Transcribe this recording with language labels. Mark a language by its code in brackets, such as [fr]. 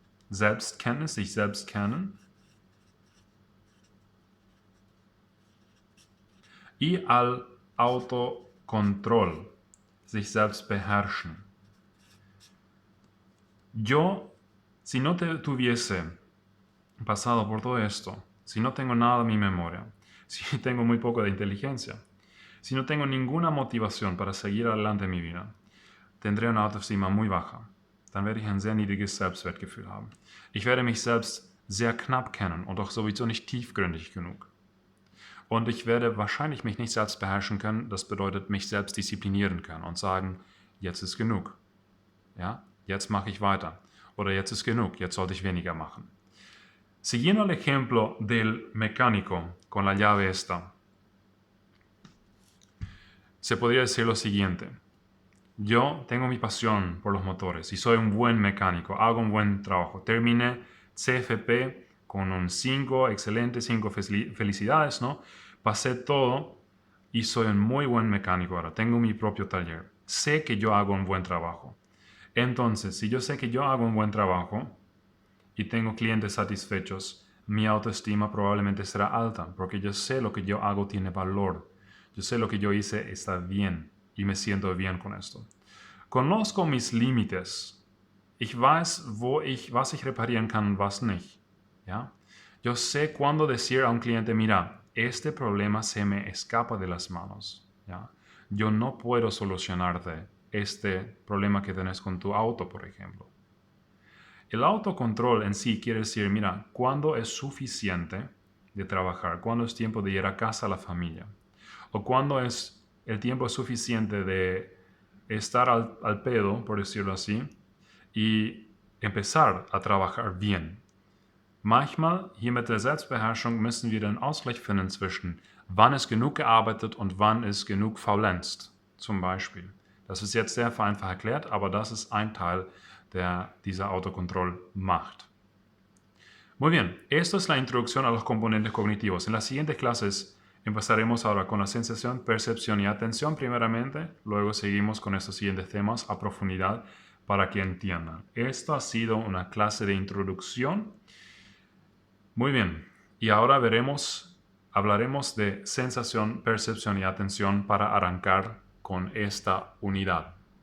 [de] Selbstkenntnis, sich selbst kennen. [es] Y al autocontrol, [de] sich selbst beherrschen. [es] Yo, si no tuviese pasado por todo esto, si no tengo nada en mi memoria, si tengo muy poco de inteligencia, si no tengo ninguna motivación para seguir adelante en mi vida, tendré una autoestima muy baja. [de] Dann werde ich ein sehr niedriges Selbstwertgefühl haben. Ich werde mich selbst sehr knapp kennen und auch sowieso nicht tiefgründig genug. Und ich werde wahrscheinlich mich nicht selbst beherrschen können, das bedeutet mich selbst disziplinieren können und sagen, jetzt ist genug. Ja? Jetzt mache ich weiter. Oder jetzt ist genug, jetzt sollte ich weniger machen. [es] Siguiendo el ejemplo del mecánico con la llave esta, se podría decir lo siguiente. Yo tengo mi pasión por los motores y soy un buen mecánico, hago un buen trabajo. Terminé CFP con un 5, excelente, 5 felicidades, ¿no? Pasé todo y soy un muy buen mecánico ahora. Tengo mi propio taller. Sé que yo hago un buen trabajo. Entonces, si yo sé que yo hago un buen trabajo y tengo clientes satisfechos, mi autoestima probablemente será alta porque yo sé lo que yo hago tiene valor. Yo sé lo que yo hice está bien y me siento bien con esto. Conozco mis Límites. [de] Ich weiß, was ich reparieren kann und was nicht. [es] ¿Ya? Yo sé cuándo decir a un cliente, mira, este problema se me escapa de las manos. ¿Ya? Yo no puedo solucionarte este problema que tenés con tu auto, por ejemplo. El autocontrol en sí quiere decir, mira, cuándo es suficiente de trabajar, cuándo es tiempo de ir a casa a la familia, o cuándo es el tiempo suficiente de estar al pedo, por decirlo así, y empezar a trabajar bien. [de] Manchmal, hier mit der Selbstbeherrschung, müssen wir den Ausgleich finden zwischen wann ist genug gearbeitet und wann ist genug faulenzt, zum Beispiel. Das ist jetzt sehr vereinfacht erklärt, aber das ist ein Teil, der dieser Autocontrol macht. [es] Muy bien, esto es la introducción a los componentes cognitivos. En las siguientes clases empezaremos ahora con la sensación, percepción y atención primeramente, luego seguimos con estos siguientes temas a profundidad para que entiendan. Esto ha sido una clase de introducción. Muy bien, y ahora hablaremos de sensación, percepción y atención para arrancar con esta unidad.